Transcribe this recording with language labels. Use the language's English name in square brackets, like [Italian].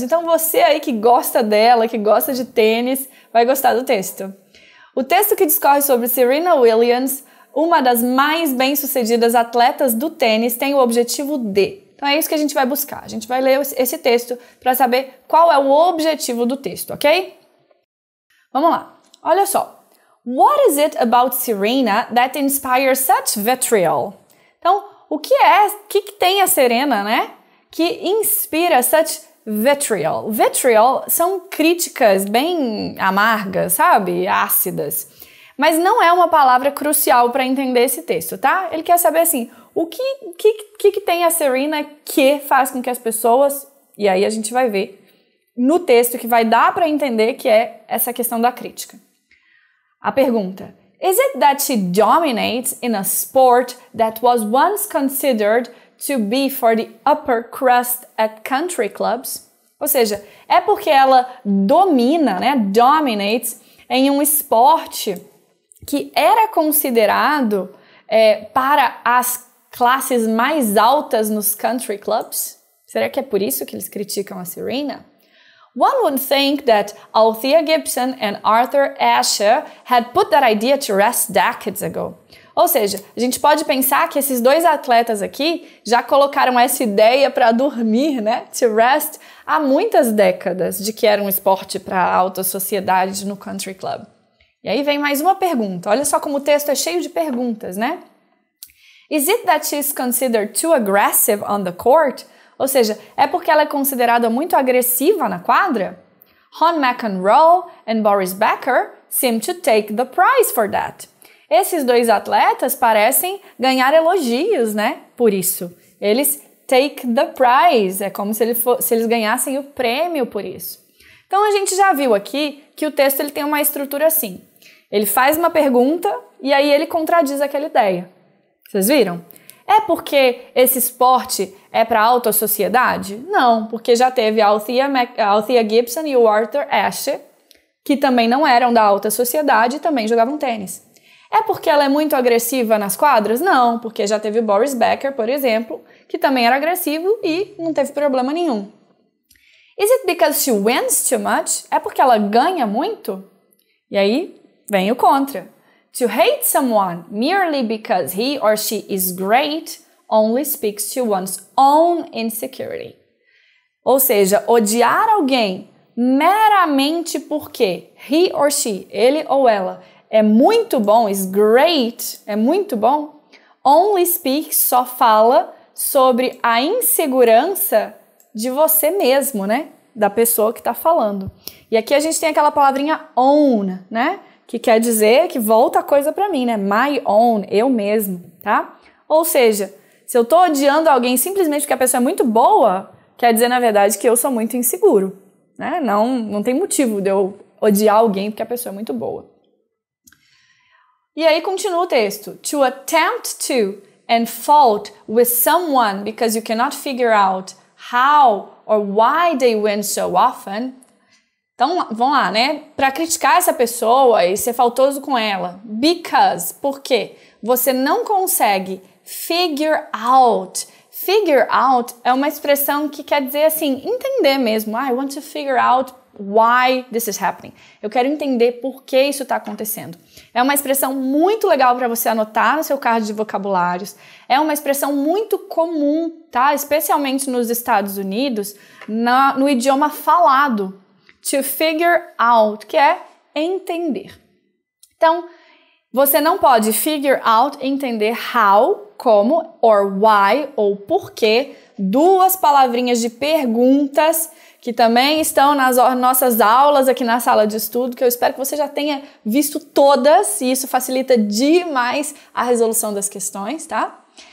[Portuguese] Então você aí que gosta dela, que gosta de tênis, vai gostar do texto. O texto que discorre sobre Serena Williams, uma das mais bem-sucedidas atletas do tênis, tem o objetivo de... Então é isso que a gente vai buscar. A gente vai ler esse texto para saber qual é o objetivo do texto, ok? Vamos lá. Olha só. [English] What is it about Serena that inspires such vitriol? [Portuguese] Então, o que tem a Serena, né? Que inspira [English] such vitriol. [Portuguese] Vitriol são críticas bem amargas, sabe? Ácidas. Mas não é uma palavra crucial para entender esse texto, tá? Ele quer saber assim, o que tem a Serena que faz com que as pessoas... E aí a gente vai ver no texto que vai dar para entender que é essa questão da crítica. A pergunta: [English] Is it that she dominates in a sport that was once considered to be for the upper crust at country clubs? [Portuguese] Ou seja, é porque ela domina, né? Dominates em um esporte que era considerado para as classes mais altas nos country clubs? Será que é por isso que eles criticam a Serena? [English] One would think that Althea Gibson and Arthur Ashe had put that idea to rest decades ago. [Portuguese] Ou seja, a gente pode pensar que esses dois atletas aqui já colocaram essa ideia para dormir, né? [English] To rest, [Portuguese] há muitas décadas de que era um esporte para a alta sociedade no country club. E aí vem mais uma pergunta. Olha só como o texto é cheio de perguntas, né? [English] Is it that she's considered too aggressive on the court? [Portuguese] Ou seja, é porque ela é considerada muito agressiva na quadra? Hon McEnroe and Boris Becker seem to take the prize for that. Esses dois atletas parecem ganhar elogios, né? Por isso. Eles [English] take the prize. [Portuguese] É como se eles ganhassem o prêmio por isso. Então a gente já viu aqui que o texto ele tem uma estrutura assim. Ele faz uma pergunta e aí ele contradiz aquela ideia. Vocês viram? É porque esse esporte é para a alta sociedade? Não, porque já teve a Althea Gibson e o Arthur Ashe, que também não eram da alta sociedade e também jogavam tênis. É porque ela é muito agressiva nas quadras? Não, porque já teve o Boris Becker, por exemplo, que também era agressivo e não teve problema nenhum. [English] Is it because she wins too much? [Portuguese] É porque ela ganha muito? E aí vem o contra. [English] To hate someone merely because he or she is great only speaks to one's own insecurity. [Portuguese] Ou seja, odiar alguém meramente porque [English] he or she, [Portuguese] ele ou ela, é muito bom, [English] is great, [Portuguese] é muito bom, [English] only speaks, [Portuguese] só fala sobre a insegurança de você mesmo, né? Da pessoa que está falando. E aqui a gente tem aquela palavrinha own, né? Que quer dizer que volta a coisa para mim, né? [English] My own, [Portuguese] eu mesmo, tá? Ou seja, se eu tô odiando alguém simplesmente porque a pessoa é muito boa, quer dizer, na verdade, que eu sou muito inseguro, né? Não tem motivo de eu odiar alguém porque a pessoa é muito boa. E aí continua o texto. [English] To attempt to and fault with someone because you cannot figure out how or why they win so often. [Portuguese] Então, vamos lá, né? Para criticar essa pessoa e ser faltoso com ela. Because, porque você não consegue [English] figure out. [Portuguese] Figure out é uma expressão que quer dizer assim, entender mesmo. [English] I want to figure out why this is happening. [Portuguese] Eu quero entender por que isso está acontecendo. É uma expressão muito legal para você anotar no seu card de vocabulários. É uma expressão muito comum, tá? Especialmente nos Estados Unidos, no idioma falado. [English] To figure out, [Portuguese] que é entender. Então, você não pode [English] figure out, [Portuguese] entender how, como, [English] or why, [Portuguese] ou porquê, duas palavrinhas de perguntas que também estão nas nossas aulas aqui na sala de estudo, que eu espero que você já tenha visto todas, e isso facilita demais a resolução das questões, tá?